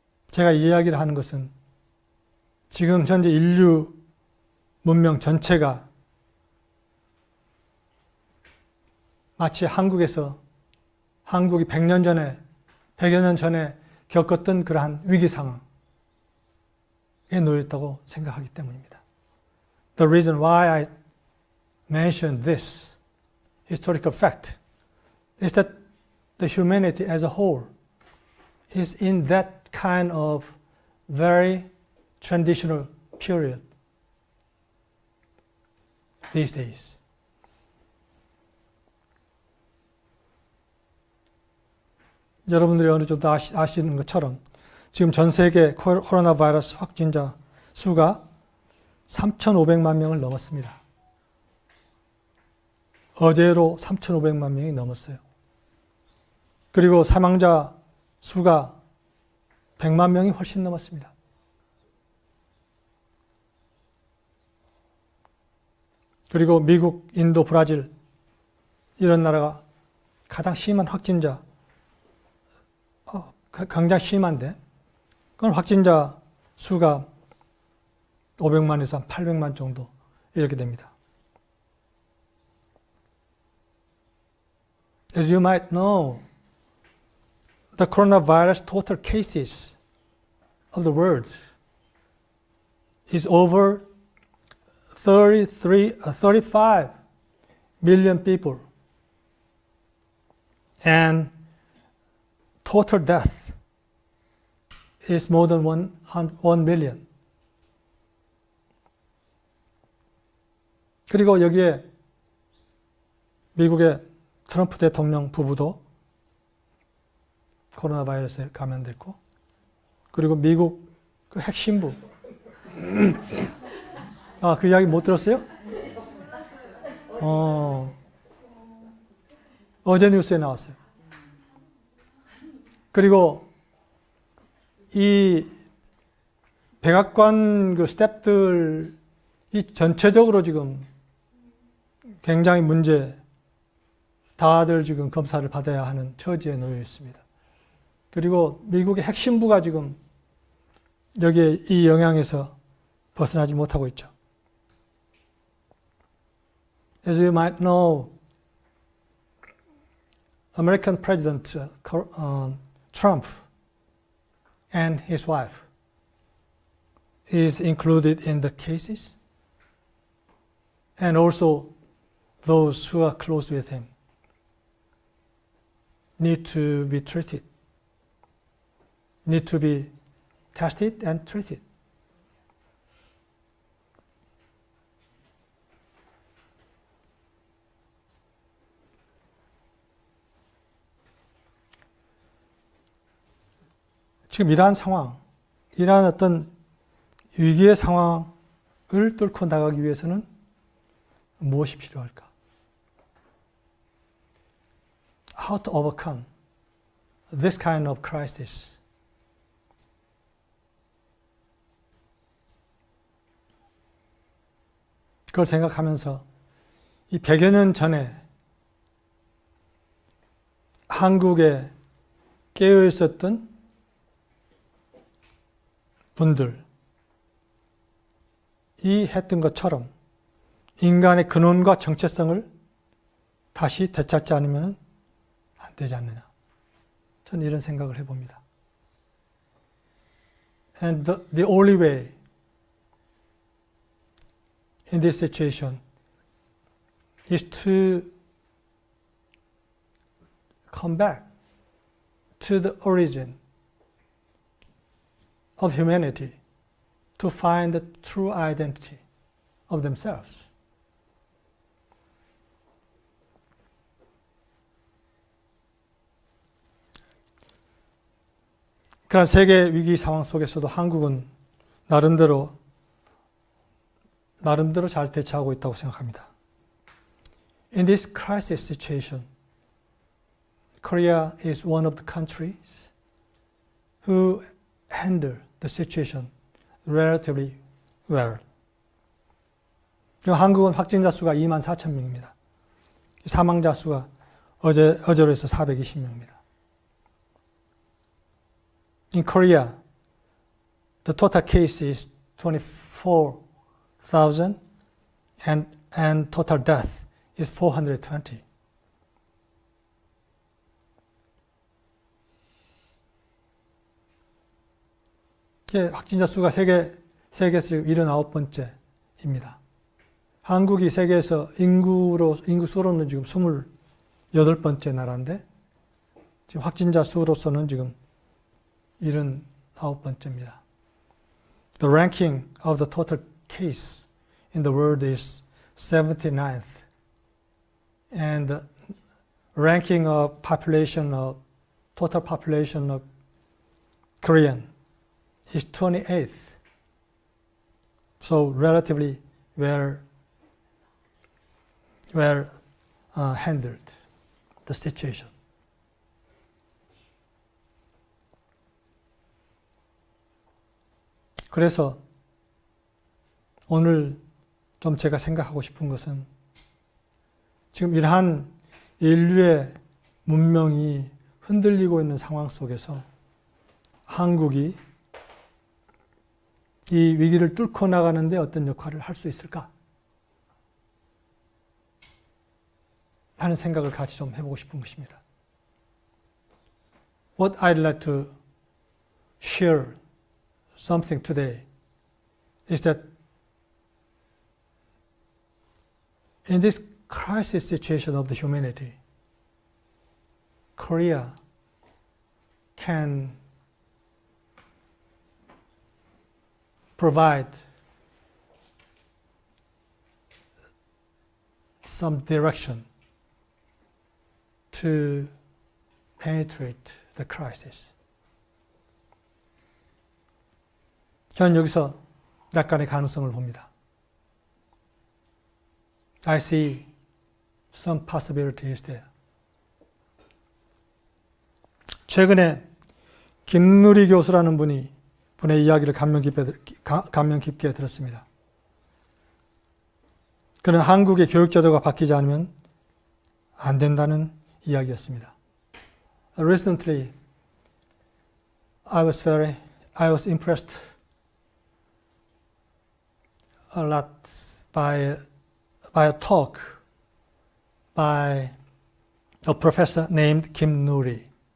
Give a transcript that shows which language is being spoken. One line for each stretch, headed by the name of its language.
Korean: 제가 이 이야기를 하는 것은 지금 현재 인류 문명 전체가 마치 한국이 100년 전에, 100여 년 전에 겪었던 그러한 위기 상황에 놓였다고 생각하기 때문입니다.
English: The reason why I mention this historical fact is that the humanity as a whole is in that kind of very transitional period these days.
Korean: 여러분들이 어느 정도 아시는 것처럼 지금 전 세계 코로나 바이러스 확진자 수가 3,500만 명을 넘었습니다. 어제로 3,500만 명이 넘었어요. 그리고 사망자 수가 100만 명이 훨씬 넘었습니다. 그리고 미국, 인도, 브라질 이런 나라가 가장 심한 확진자, 굉장히 심한데 그건 확진자 수가 500만에서 800만 정도 이렇게 됩니다.
English: As you might know, the coronavirus total cases of the world is over 35 million people, and total death is more than 1 million.
Korean: 그리고 여기에 미국의 트럼프 대통령 부부도 코로나 바이러스에 감염됐고, 그리고 미국 그 핵심부 그 이야기 못 들었어요? 어제 뉴스에 나왔어요. 그리고 이 백악관 그 스태프들이 전체적으로 지금 굉장히 다들 지금 검사를 받아야 하는 처지에 놓여 있습니다. 그리고 미국의 핵심부가 지금 여기에 이 영향에서 벗어나지 못하고 있죠.
English: As you might know, American President Trump and his wife is included in the cases, and also those who are close with him need to be treated, need to be tested and treated.
Korean: 지금 이러한 상황, 이러한 어떤 위기의 상황을 뚫고 나가기 위해서는 무엇이 필요할까?
English: How to overcome this kind of crisis?
Korean: 그걸 생각하면서 이 100여 년 전에 한국에 깨어 있었던 분들이 했던 것처럼 인간의 근원과 정체성을 다시 되찾지 않으면 안 되지 않느냐. 저는 이런 생각을 해봅니다.
English: And the only way in this situation is to come back to the origin of humanity to find the true identity of themselves.
Korean: 그런 세계 위기 상황 속에서도 한국은 나름대로 잘 대처하고 있다고 생각합니다.
English: In this crisis situation, Korea is one of the countries who handle the situation relatively well.
Korean: 한국은 확진자 수가 24,000명입니다. 사망자 수가 어제로 해서 420명입니다.
English: In Korea, the total case is 24,000 and total death is 420.
Korean: 확진자 수가 세계에서 지금 79번째입니다. 한국이 세계에서 인구 수로는 지금 28번째 나라인데 지금 확진자 수로서는 지금 79번째입니다.
English: The ranking of the total case in the world is 79th, and the ranking of total population of Korean is 28th. So relatively well handled the situation.
Korean: 그래서 오늘 좀 제가 생각하고 싶은 것은 지금 이러한 인류의 문명이 흔들리고 있는 상황 속에서 한국이 이 위기를 뚫고 나가는데 어떤 역할을 할 수 있을까 하는 생각을 같이 좀 해보고 싶은 것입니다.
English: What I'd like to share something today is that in this crisis situation of the humanity, Korea can provide some direction to penetrate the crisis.
Korean: 저는 여기서 약간의 가능성을 봅니다.
English: I see some possibilities there.
Korean: 최근에 김누리 교수라는 분의 이야기를 감명 깊게 들었습니다. 그는 한국의 교육 제도가 바뀌지 않으면 안 된다는 이야기였습니다.
English: Recently, I was impressed a lot by a talk by a professor named Kim Nuri.